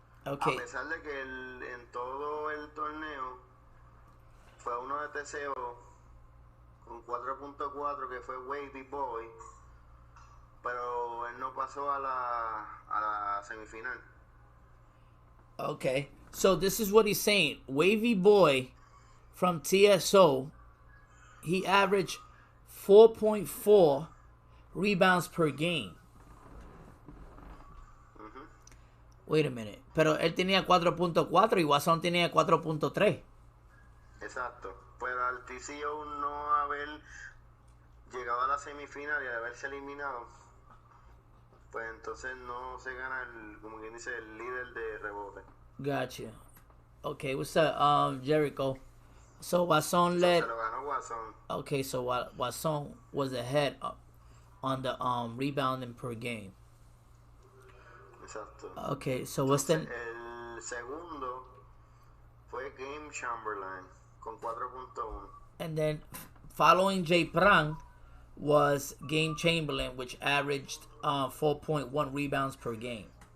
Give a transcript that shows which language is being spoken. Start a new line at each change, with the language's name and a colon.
English: Okay.
Spanish: A pesar de que en todo el torneo fue uno de TCO con 4.4 que fue Wavy Boy, pero él no pasó a la semifinal.
English: Okay. So this is what he's saying. Wavy Boy from TSO, he averaged 4.4 rebounds per game. Wait a minute.
Spanish: Pero él tenía 4.4 y Guasón tenía 4.3. Exacto. Pero al TCO no haber llegado a la semifinal y al haberse eliminado, pues entonces no se gana como quien dice, el líder de rebote.
English: Gotcha. Okay, what's up, Jericho? So Watson So, led.
Spanish: se lo ganó Guasón.
English: Okay, so Watson was ahead on the rebounding per game.
Spanish: Exacto.
English: Okay, so what's the
Spanish: El segundo fue Game Chamberlain con 4.1.
English: and then following Jay Prang was Game Chamberlain, which averaged 4.1 rebounds per game.